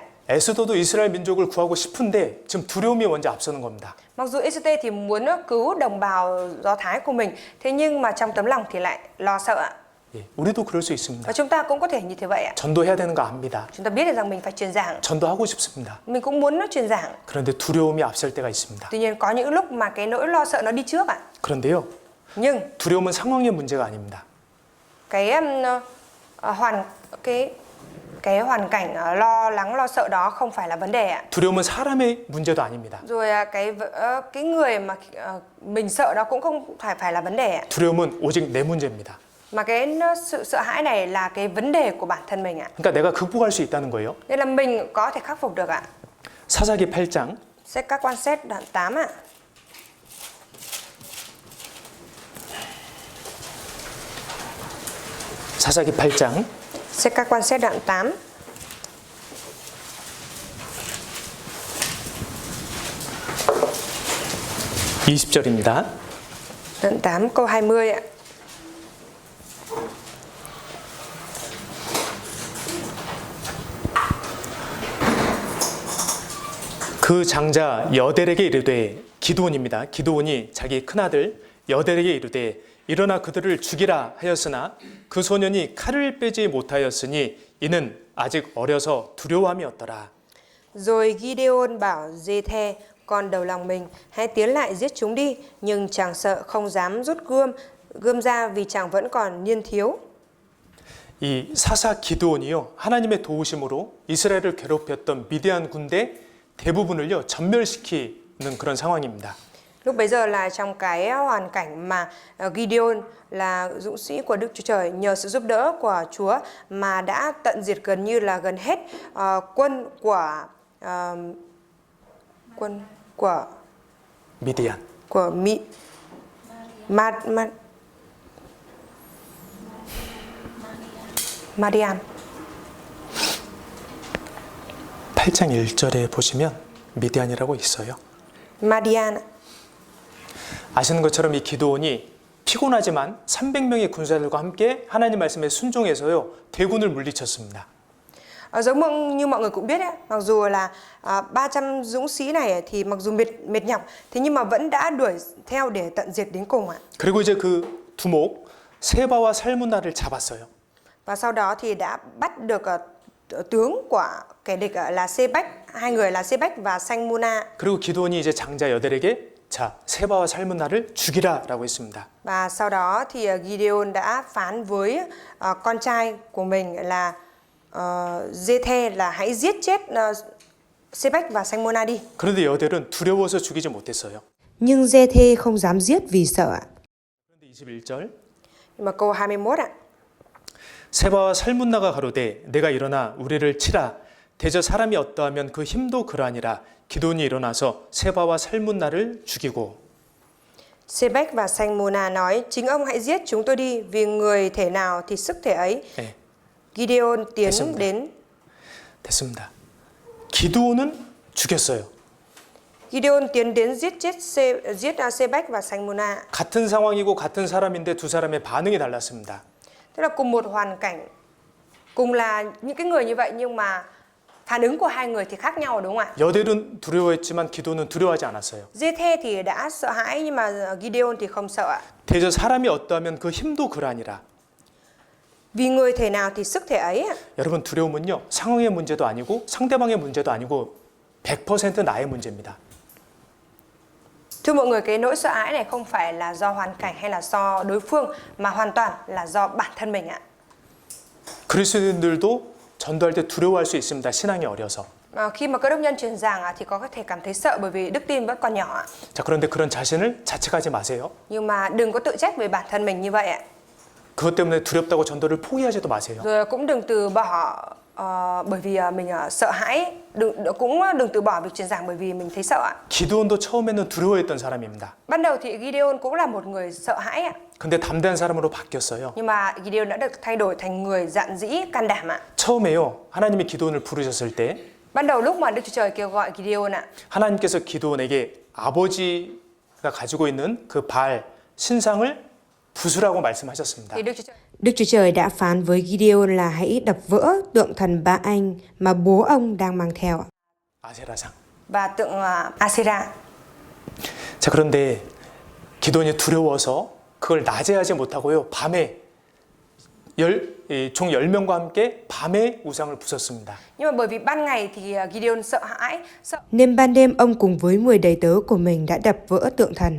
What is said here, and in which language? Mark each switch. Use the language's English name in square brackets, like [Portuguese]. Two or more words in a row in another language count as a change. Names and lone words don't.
[Korean] 에스더도 이스라엘 민족을 구하고 싶은데 지금 두려움이 먼저 앞서는 겁니다. [Vietnamese] Mặc dù Ê-xê-tê thì muốn cứu đồng bào Do Thái của mình, thế nhưng mà trong tấm lòng thì lại lo sợ ạ. [Korean] 예, 우리도 그럴 수 있습니다. [Vietnamese] Và chúng ta cũng có thể như thế vậy ạ. [Korean] 전도해야 되는 거 압니다. [Vietnamese] Chúng ta biết được rằng mình phải truyền giảng, [Korean] 전도하고 싶습니다. [Vietnamese] mình cũng muốn truyền giảng. [Korean] 그런데 두려움이 앞설 때가 있습니다. [Vietnamese] Tuy nhiên có những lúc mà cái nỗi lo sợ nó đi trước ạ. [Korean] 그런데요, [Vietnamese] Nhưng [Korean] 두려움은 상황의 문제가 아닙니다. [Vietnamese] cái hoàn cảnh lo lắng lo sợ đó không phải là vấn đề ạ. [Korean] 두려움은 사람의 문제도 아닙니다. [Vietnamese] Rồi cái người mà mình sợ đó cũng không phải là vấn đề ạ. [Korean] 두려움은 오직 내 문제입니다. [Vietnamese] Mà sự sợ hãi này là cái vấn đề của bản thân mình ạ. [Korean] 그러니까 내가 극복할 수 있다는 거예요. [Vietnamese] Nên là mình có thể khắc phục được ạ. [Korean] 사사기 8장 [Vietnamese] Sách các quan xét đoạn 8 ạ. [Korean] 사사기 8장 [Vietnamese] Sách các quan xét đoạn 8. [Korean] (20절입니다) [Vietnamese] Đoạn 8 câu 20 ạ. [Korean] 그 장자 여델에게 이르되 기드온입니다. 기드온이 자기 큰아들 여델에게 이르되 일어나 그들을 죽이라 하였으나 그 소년이 칼을 빼지 못하였으니 이는 아직 어려서 두려움이었더라. [Vietnamese] Rồi Gideon bảo Giê-thê, con đầu lòng mình, hãy tiến lại giết chúng đi, nhưng chàng sợ không dám rút gươm ra vì chàng vẫn còn niên thiếu. [Korean] 이 사사 기드온이요 하나님의 도우심으로 이스라엘을 괴롭혔던 미디안 군대 대부분을요 전멸시키는 그런 상황입니다. [Vietnamese] Lúc bấy giờ là trong cái hoàn cảnh mà Gideon là dũng sĩ của Đức Chúa Trời, nhờ sự giúp đỡ của Chúa mà đã tận diệt gần hết quân của [Korean] 미디안. [Vietnamese] Madian. [Korean] 8장 1절에 보시면 미디안이라고 있어요. [Vietnamese] Madian. [Korean] 아시는 것처럼 이 기드온이 피곤하지만 300명의 군사들과 함께 하나님 말씀에 순종해서요 대군을 물리쳤습니다. [Vietnamese] Giống như mọi người cũng biết ấy, mặc dù là 300 dũng sĩ này thì mặc dù mệt nhọc, thế nhưng mà vẫn đã đuổi theo để tận diệt đến cùng ạ. [Korean] 그리고 이제 그 두목 세바와 살문나를 잡았어요. [Vietnamese] Và sau đó thì đã bắt được tướng của kẻ địch là Sê-bách, hai người là Sê-bách và Sanh-mu-na. [Korean] 그리고 기드온이 이제 장자 여델에게 자 세바와 살문나를 죽이라라고 했습니다. [Vietnamese] Và sau đó thì Gideon đã phán với con trai của mình là Giê-thê là hãy giết chết Sê-bách và Sanh-mu-na đi. [Korean] 그런데 여델은 두려워서 죽이지 못했어요. [Vietnamese] Nhưng Giê-thê không dám giết vì sợ ạ. [Korean] 그런데 21절 [Vietnamese] Nhưng mà câu 21 ạ. [Korean] 세바와 살문나가 가로되 내가 일어나 우리를 치라 대저 사람이 어떠하면 그 힘도 그러하니라. 기드온이 일어나서 세바와 살문나를 죽이고 [Vietnamese] Sê-bách và Sanh-mu-na nói, chính ông hãy giết chúng tôi đi, vì người thể nào thì sức thể ấy. [Korean] 네, [Vietnamese] Gideon tiến [Korean] 됐습니다. [Vietnamese] đến. [Korean] 됐습니다. 기드온은 죽였어요. [Vietnamese] Gideon tiến đến giết Sê-bách và Sanh-mu-na. [Korean] 같은 상황이고 같은 사람인데 두 사람의 반응이 달랐습니다. [Vietnamese] Tức là cùng một hoàn cảnh, cùng là những cái người như vậy nhưng mà phản ứng của hai người thì khác nhau đúng không ạ? [Korean] 여델은 두려워했지만 기드온은 두려워하지 않았어요. [Vietnamese] Giê-thê thì đã sợ hãi nhưng mà Gideon thì không sợ ạ. [Korean] 대저 사람이 어떠하면 그 힘도 그러하니라. [Vietnamese] Vì người thể nào thì sức thể ấy ạ. [Korean] 여러분 두려움은요 상황의 문제도 아니고 상대방의 문제도 아니고 100% 나의 문제입니다. [Vietnamese] Thưa mọi người, cái nỗi sợ hãi này không phải là do hoàn cảnh hay là do đối phương mà hoàn toàn là do bản thân mình ạ. [Korean] 그리스도인들도 전도할 때 두려워할 수 있습니다. 신앙이 어려서. [Vietnamese] Khi mà cơ đốc nhân truyền giảng thì có thể cảm thấy sợ bởi vì đức tin vẫn còn nhỏ ạ. [Korean] 자, 그런데 그런 자신을 자책하지 마세요. [Vietnamese] Nhưng mà đừng có tự trách về bản thân mình như vậy ạ. [Korean] 그것 때문에 두렵다고 전도를 포기하지도 마세요. [Vietnamese] Rồi cũng đừng từ bỏ bởi vì mình sợ hãi, cũng đừng từ bỏ việc truyền giảng bởi vì mình thấy sợ ạ. [Korean] 기드온도 처음에는 두려워했던 사람입니다. [Vietnamese] Ban đầu thì Gideon cũng là một người sợ hãi ạ. [Korean] 근데 담대한 사람으로 바뀌었어요. [Vietnamese] Nhưng mà Gideon đã được thay đổi thành người dạn dĩ, can đảm ạ. [Korean] 처음에요. 하나님이 기드온을 부르셨을 때 [Vietnamese] Ban đầu lúc mà Đức Chúa Trời kêu gọi Gideon ạ, [Korean] 하나님께서 기드온에게 아버지가 가지고 있는 그 발 신상을 부수라고 말씀하셨습니다. [Vietnamese] thì Đức Chúa Trời đã phán với Gideon là hãy đập vỡ tượng thần Ba Anh mà bố ông đang mang theo [Korean] 아세라상. [Vietnamese] và tượng Asera. [Korean] 자, 그런데 기드온이 두려워서 그걸 낮에 하지 못하고요. 밤에 종 10명과 함께 밤에 우상을 부쉈습니다. [Vietnamese] Nhưng mà bởi vì ban ngày thì Gideon sợ hãi, nên ban đêm ông cùng với 10 đầy tớ của mình đã đập vỡ tượng thần.